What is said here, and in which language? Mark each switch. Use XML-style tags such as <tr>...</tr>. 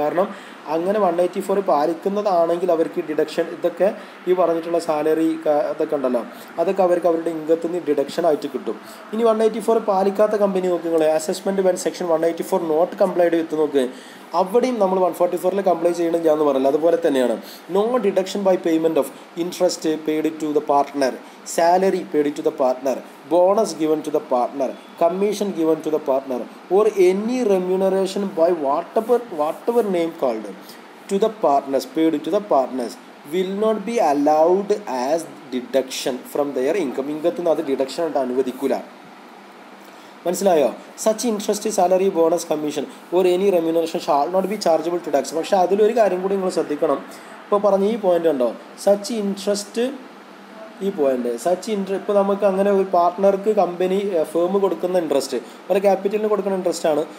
<ml>കാരണം അങ്ങനെ 184 പാലിക്കുന്നതാണെങ്കിൽ അവർക്ക് ഡിഡക്ഷൻ, ഇതൊക്കെ ഈ പറഞ്ഞിട്ടുള്ള സാലറി ഇതൊക്കെ ഉണ്ടല്ലോ, അതൊക്കെ അവർക്ക് അവരുടെ ഇൻകത്തിൽ നിന്ന് ഡിഡക്ഷൻ ആയിട്ട് കിട്ടും. ഇനി 184 പാലിക്കാത്ത കമ്പനി നോക്കുക,</ml> <en>assessment when section 184 not complied with</en> <ml>നോക്ക്, അവിടെയും നമ്മൾ 144 കംപ്ലൈ ചെയ്യണില്ല എന്ന് പറയില്ല.</ml> <en>അതുപോലെ തന്നെയാണ് no deduction by payment of interest paid to the partner, salary paid to the partner, bonus given to the partner, commission given to the partner, or any remuneration by whatever name called to the partners, paid to the partners, will not be allowed as deduction from their income.</en> <ml>ഇൻകത്തിന് അത് deduction ആയിട്ട് അനുവദിക്കില്ല. മനസ്സിലായോ?</ml> <en>Such interest, salary, bonus, commission or any remuneration shall not be chargeable to tax.</en> <ml>പക്ഷേ അതിലൊരു കാര്യം കൂടി നിങ്ങൾ ശ്രദ്ധിക്കണം. ഇപ്പോൾ പറഞ്ഞ ഈ പോയിന്റ് ഉണ്ടോ, സച്ച് ഇൻട്രസ്റ്റ്, ഈ പോയിന്റ് ഇപ്പോൾ നമുക്ക് അങ്ങനെ ഒരു പാർട്ട്ണർക്ക് കമ്പനി ഫേം കൊടുക്കുന്ന ഇൻട്രസ്റ്റ്, ഒരു ക്യാപിറ്റലിന് കൊടുക്കുന്ന ഇൻട്രസ്റ്റ് ആണ്.</ml>